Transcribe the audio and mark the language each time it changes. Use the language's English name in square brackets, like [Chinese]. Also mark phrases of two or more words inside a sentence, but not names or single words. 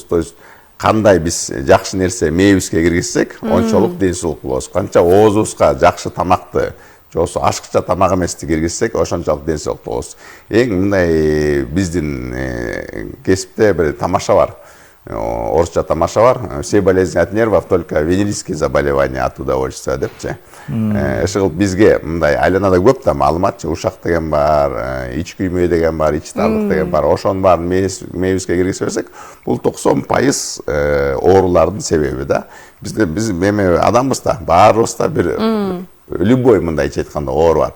[Russian] То есть [Kyrgyz] кандай биз жакшы нерсе мээбизге киргизсек, ончолук ден соолук болобуз. Канча оозубузга жакшы тамакты, жосу ашыкча тамак эмести киргизсек, ошончолук ден соолук болобуз. Эң мындай биздин кесипте бир тамаша бар. Орусча тамаша бар. [Russian] Все болезни от нервов, только венерические заболевания от удовольствия депчи. [Kyrgyz] Ошол бизге мындай айланада көп да маалыматчы, ушак деген бар, ич күймө деген бар, ич тарлык деген бар. Ошонун баарын мээбизге киргизсек, бул 90% оорулардын себеби да. Биз эми адамбыз да, баарыбызда бир любой мындайча айтканда оору бар.